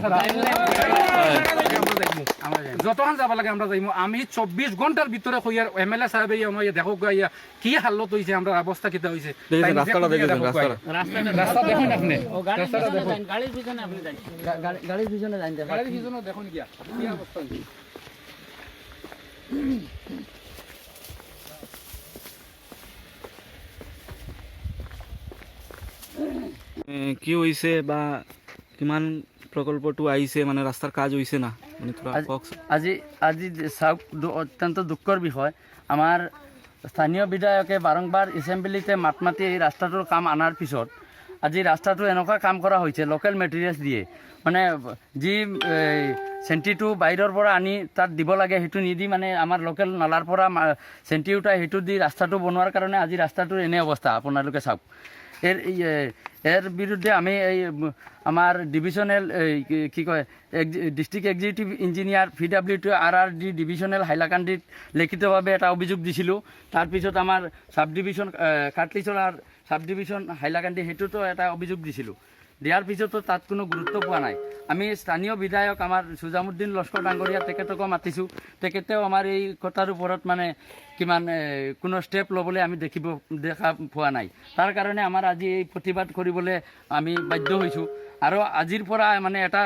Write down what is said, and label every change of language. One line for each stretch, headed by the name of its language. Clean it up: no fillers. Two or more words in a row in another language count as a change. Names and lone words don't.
Bangla: আমরা যতক্ষণ যাব লাগে আমরা যাইমু আমি 24 ঘন্টার ভিতরে কইয়ার এমএলএ সাহেব আমার দেখো গাইয়া কি হালত হইছে আমরা অবস্থা কিটা হইছে রাস্তাটা দেখেন রাস্তা দেখুন আপনি রাস্তাটা দেখুন গাড়ির পিছনে আপনি যান গাড়ির পিছনে যান গাড়ির পিছনে দেখুন কি অবস্থা হইছে কি হইছে বা কিমান প্রকল্পটো আইছে মানে রাস্তার কাজ হইছে না মানে তোরা
Assamese: আজি আজি অত্যন্ত দুঃখৰ বিষয় আমাৰ স্থানীয় বিধায়কে বাৰম্বাৰ এছেম্বলিতে মাত মাতি এই ৰাস্তাটোৰ কাম আনাৰ পিছত আজি ৰাস্তাটো এনেকুৱা কাম কৰা হৈছে
English: local materials
Assamese: দিয়ে মানে যি চেণ্টিটো বাহিৰৰ পৰা আনি তাত দিব লাগে সেইটো নিদি মানে আমাৰ লোকেল নালাৰ পৰা চেণ্টি উঠাই সেইটো দি ৰাস্তাটো বনোৱাৰ কাৰণে আজি ৰাস্তাটোৰ এনে অৱস্থা আপোনালোকে চাওক
Bangla: এর বিরুদ্ধে আমি এই আমার ডিভিশনাল কি কয়
English: District Executive Engineer
Assamese: PWD RRD ডিভিশনাল হাইলাকান্দিত লিখিতভাৱে এটা অভিযোগ দিছিলোঁ তাৰপিছত আমাৰ সাব ডিভিশন কাটলিচলাৰ সাব ডিভিশন হাইলাকান্দি সেইটোতো এটা অভিযোগ দিছিলোঁ দিয়াৰ পিছতো তাত কোনো গুৰুত্ব পোৱা নাই আমি স্থানীয় বিধায়ক আমাৰ সুজামুদ্দিন লস্কৰ ডাঙৰীয়া তেখেতকো মাতিছোঁ তেখেতেও আমাৰ এই কথাৰ ওপৰত মানে কিমান কোনো ষ্টেপ ল'বলৈ আমি দেখা পোৱা নাই তাৰ কাৰণে আমাৰ আজি এই প্ৰতিবাদ কৰিবলৈ আমি বাধ্য হৈছোঁ আৰু আজিৰ পৰা মানে এটা